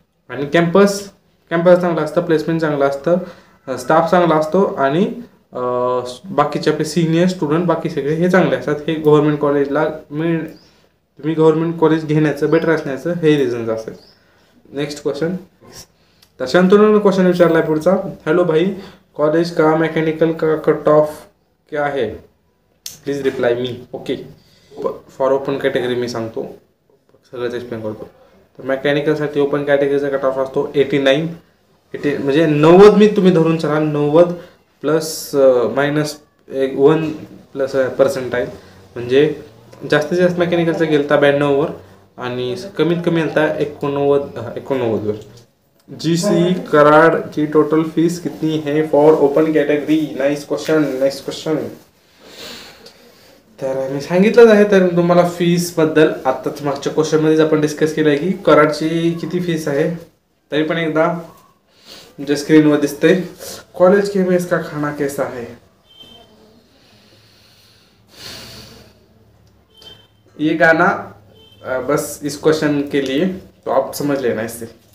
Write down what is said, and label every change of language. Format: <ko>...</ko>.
<mr>आणि कॅम्पस चांगलं असतं, प्लेसमेंट चांगलं असतं, स्टाफ चांगला असतो, आणि बाकीचे आपले सिनियर स्टुडंट बाकी सगळे हे चांगले असतात. हे गव्हर्नमेंट कॉलेजला तुम्ही गव्हर्नमेंट कॉलेज घेण्याचं बेटर असण्याचं हे रिझन्स असतात. Next question. तर शंतनूने क्वेश्चन विचारला आहे पुढचा.</mr> <hi>हॅलो भाई, कॉलेज का मैकेनिकल का कट ऑफ क्या है,</hi> <en>Please reply me.</en> <mr>Okay,</mr> <en>for open category</en> <mr>मी सांगतो, सगळंच एक्सप्लेन करतो. तर मेकॅनिकलसाठी ओपन कॅटेगरीचा कट ऑफ असतो 89 म्हणजे 90 मी तुम्ही धरून चला, 90 प्लस मायनस 1 प्लस पर्सेंटाईल. म्हणजे जास्तीत जास्त मेकॅनिकलचा गेलता 92वर, आणि कमीत कमी गेलता 89वर.</mr> <hi>GC कराड की टोटल फीस कितनी है</hi> <en>For open category. Nice question.</en> <mr>तर मी सांगितलंच आहे. तर तुम्हाला फीसबद्दल आत्ताच मागच्या क्वेश्चनमध्येच आपण डिस्कस केलं आहे की कराडची किती फीस आहे. तरी पण एकदा तुमच्या स्क्रीनवर दिसते.</mr> <hi>कॉलेज के मेस का खाना कैसा है. ये गाना बस इस क्वेश्चन के लिए, तो आप समझ लेना इससे।</hi>